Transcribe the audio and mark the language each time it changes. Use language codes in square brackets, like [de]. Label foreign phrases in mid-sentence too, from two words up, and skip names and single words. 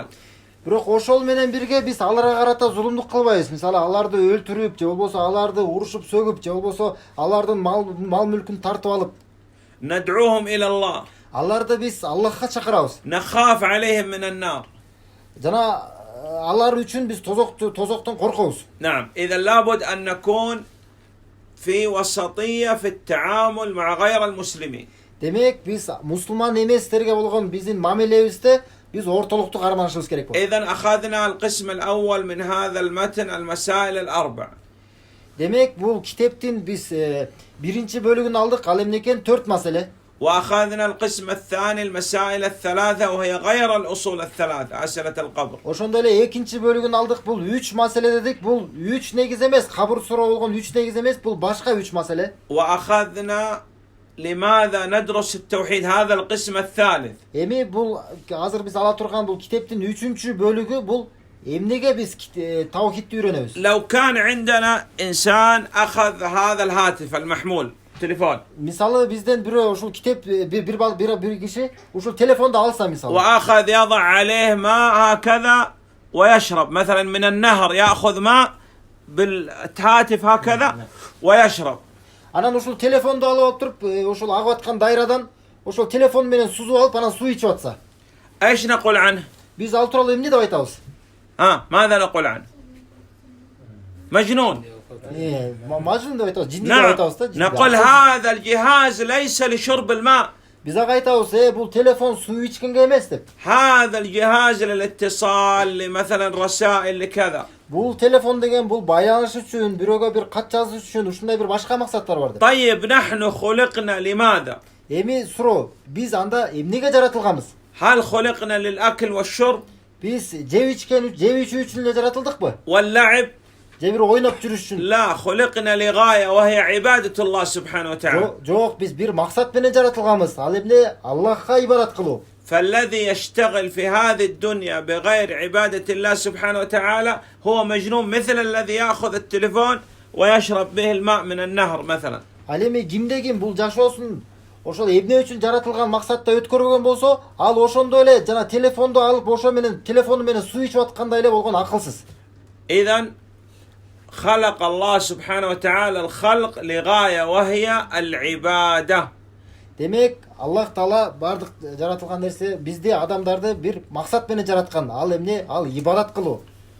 [ky] Бирок ошол менен бирге биз аларга карата зулумдук кылбайбыз. Мисалы аларды өлтүрүп, же болбосо аларды урушуп сөгүп, же болбосо алардын мал мүлкүн тартып алып. [ar] ندعوهم إلى الله. [ky] Аларды биз Аллахка чакырабыз. [ar] نخاف عليهم من النار. [ky] Жана алар үчүн биз тозоктон коркобуз. [ar] نعم، إذا لابد أن نكون في وسطية في التعامل مع غير المسلمين. [ky] Демек биз мусулман эместерге болгон биздин мамилебизде биз ортолукту карманышыбыз керек болот. [ar] إذا أخذنا القسم الأول من هذا المتن المسائل الأربع. [ky] Демек бул китептин биз биринчи бөлүгүн алдык, ал эмне экен? 4 маселе. [ar] وأخذنا القسم الثاني المسائل الثلاثة وهي غير الأصول الثلاثة أسئلة القبر. [ky] Ошондой эле экинчи бөлүгүн алдык. Бул 3 маселе дедик. Бул 3 негиз эмес, кабыр суроо болгон 3 негиз эмес, бул башка 3 маселе. [ar] وأخذنا لماذا ندرس التوحيد هذا القسم الثالث. [ky] Эми бул азыр биз ала турган бул китептин 3-чү бөлүгү бул эмнеге биз тавхидти үйрөнөбүз. [ar] لو كان عندنا إنسان أخذ هذا الهاتف المحمول تليفون. [ky] Мисалы бизден бирөө ушул китеп бир киши ушул телефонду алса мисалы. [ar] وأخذ يضع عليه ماء هكذا ويشرب مثلا من النهر يأخذ ماء بالهاتف هكذا ويشرب. [ky] Анан ушул телефонду алып отуруп, ушул агып аткан дайрадан ошол телефон менен сузуп алып, анан суу ичип атса. [ar] إيش نقول عنه؟ [ky] Биз ал тууралуу эмне деп айтабыз? [ar] ماذا نقول عنه؟ مجنون. [ky] Мажнун деп айтабыз, жинди деп айтабыз да. [ar] نقول هذا الجهاز ليس لشرب الماء. [ky] Биз ага айтабыз, бул телефон суу ичкенге эмес деп. [ar] هذا الجهاز للاتصال لمثلا رسائل لكذا. [ky] Бул телефон деген бул байланыш үчүн, бирөөгө бир кат жазыш үчүн, ушундай бир башка максаттар бар деп. [ar] طيب نحن خلقنا لماذا؟ [ky] Эми суроо, биз анда эмнеге жаратылганбыз? [ar] هل خلقنا للأكل والشرب؟ [ky] Биз жеп ичүү үчүн эле жаратылдыкпы? [ar] واللعب؟ [ky] Же бир ойноп жүрүш үчүн? [ar] لا، خلقنا لغاية وهي عبادة الله سبحانه وتعالى. [ky] Жок, биз бир максат менен жаратылганбыз. Ал эмне? Аллахка ибадат кылуу. [ar] فالذي يشتغل في هذه الدنيا بغير عبادة الله سبحانه وتعالى هو مجنون، مثل الذي يأخذ التليفون ويشرب به الماء من النهر مثلا. [ky] Ал эми кимде ким бул жашоосун ошол эмне үчүн жаратылган максатта өткөрбөгөн болсо, ал ошондой эле жана телефонду алып ошо менен телефону менен суу ичип аткандай эле болгон акылсыз. [ar] إذن خلق الله سبحانه وتعالى الخلق لغاية وهي العبادة. [ky] Демек, Аллах Таала бардык жаратылган нерсе бизди адамдарды бир максат менен жараткан. Ал эмне? Ал ибадат кылуу.